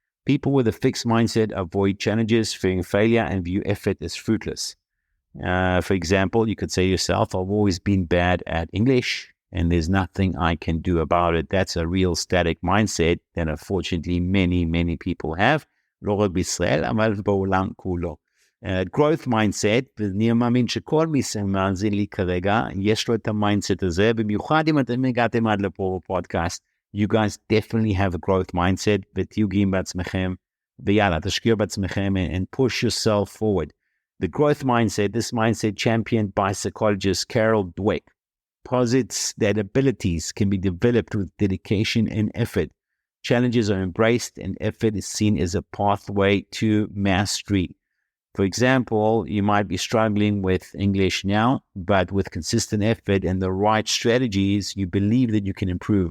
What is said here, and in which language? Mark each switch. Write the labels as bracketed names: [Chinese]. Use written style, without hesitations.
[English] People with a fixed mindset avoid challenges, fearing failure, and view effort as fruitless. For example, you could say to yourself, I've always been bad at English, and there's nothing I can do about it. That's a real static mindset that unfortunately many people have. [Hebrew] לא רק בישראל, אבל בעולם כולו. growth mindset, ואני מאמין שכל מי שמאזין לי כרגע, יש לו את המיינדסט הזה, במיוחד אם אתם הגעתם עד לפה בפודקאסט, [English] you guys definitely have a growth mindset, [Hebrew] ותהיו גאים בעצמכם, ויאללה, תשקיעו בעצמכם, [English] and push yourself forward. The growth mindset, this mindset championed by psychologist Carol Dweck, posits that abilities can be developed with dedication and effort. Challenges are embraced and effort is seen as a pathway to mastery. For example, you might be struggling with English now, but with consistent effort and the right strategies, you believe that you can improve.